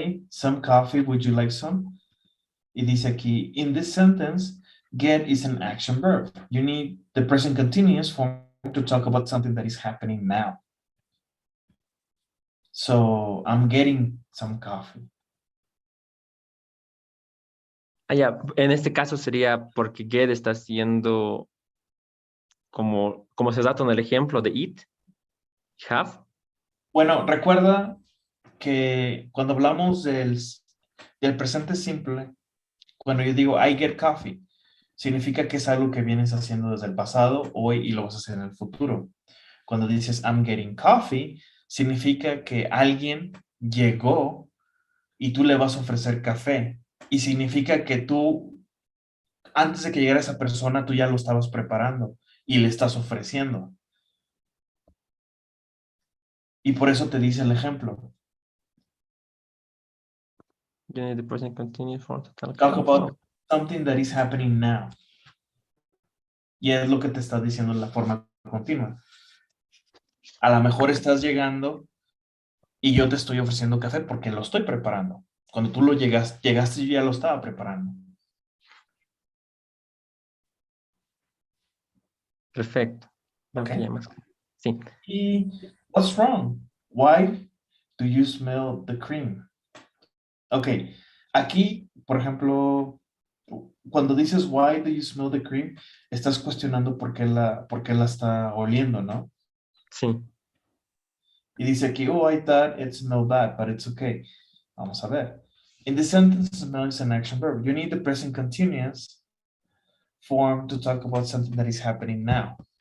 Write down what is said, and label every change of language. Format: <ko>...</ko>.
<en>Some coffee, would you like some?</en> <es>Y dice aquí,</es> <en>in this sentence, get is an action verb. You need the present continuous form to talk about something that is happening now. So I'm getting some coffee.</en> <es>Ya, en este caso sería porque get está haciendo como se trata en el ejemplo de eat, have. Bueno, recuerda que cuando hablamos del presente simple, cuando yo digo</es> <en>I get coffee,</en> <es>significa que es algo que vienes haciendo desde el pasado, hoy y lo vas a hacer en el futuro. Cuando dices</es> <en>I'm getting coffee,</en> <es>significa que alguien llegó y tú le vas a ofrecer café. Y significa que tú antes de que llegara esa persona, tú ya lo estabas preparando y le estás ofreciendo. Y por eso te dice el ejemplo.</es> <en>You need the present continuous for total Talk action. about something that is happening now.</en> <es>Y es lo que te está diciendo en la forma continua. A lo mejor estás llegando y yo te estoy ofreciendo café porque lo estoy preparando. Cuando tú llegaste, yo ya lo estaba preparando. Perfecto. Creo que Ok. ya más. Sí.</es> <en>Y what's wrong? Why do you smell the cream?</en> <es>Ok, aquí, por ejemplo, cuando dices</es> <en>why do you smell the cream,</en> <es>estás cuestionando por qué la está oliendo, ¿no? Sí. Y dice aquí,</es> <en>oh, I thought it smelled bad, but it's okay.</en> <es>Vamos a ver.</es> <en>In the sentence, smell is an action verb. You need the present continuous form to talk about something that is happening now.</en>